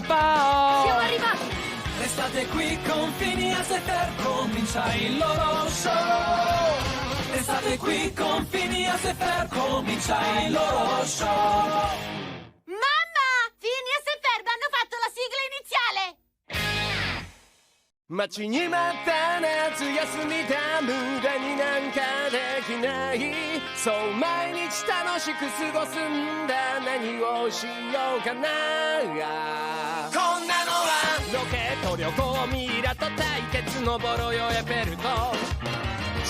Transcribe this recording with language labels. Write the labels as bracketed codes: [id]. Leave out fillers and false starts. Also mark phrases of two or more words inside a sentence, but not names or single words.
[it] Siamo arrivati. Restate qui con Phineas e Ferb, comincia il loro show. Restate qui con Phineas e Ferb, comincia il loro show. Mamma! Phineas e Ferb hanno fatto la sigla iniziale. [ja] 待ちに待った夏休みだ、無駄になんかできない。そう毎日楽しく過ごすんだ、何をしようかな。こんなのはロケット旅行、ミイラと対決、登ろうよエッフェル塔。